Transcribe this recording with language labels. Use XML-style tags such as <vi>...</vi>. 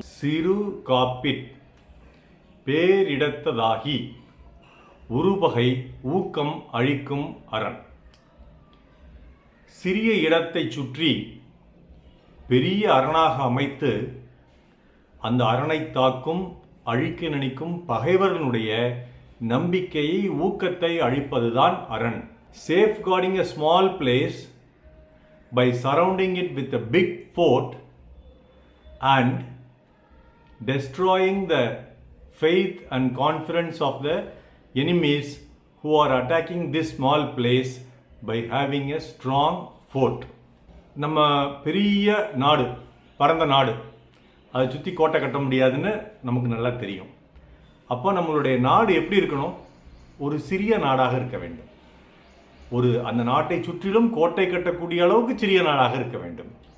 <ta>சிறு காப்பிற் பேரிடத்ததாகி உருபகை ஊக்கம் அழிக்கும் அரண். சிறிய இடத்தை சுற்றி பெரிய அரணாக அமைத்து அந்த அரணை தாக்கும் அழிக்க நினைக்கும் பகைவர்களுடைய நம்பிக்கையை ஊக்கத்தை அழிப்பதுதான் அரண்.</ta> <en>Safeguarding a small place by surrounding it with a big fort and destroying the faith and confidence of the enemies who are attacking this small place by having a strong fort.</en> <ta>நம்ம பெரிய நாடு, பரந்த நாடு, அதை சுற்றி கோட்டை கட்ட முடியாதுன்னு நமக்கு நல்லா தெரியும். அப்போ நம்மளுடைய நாடு எப்படி இருக்கணும்? ஒரு சிறிய நாடாக இருக்க வேண்டும். அந்த நாட்டை சுற்றிலும் கோட்டை கட்டக்கூடிய அளவுக்கு சிறிய நாடாக இருக்க வேண்டும்.</ta>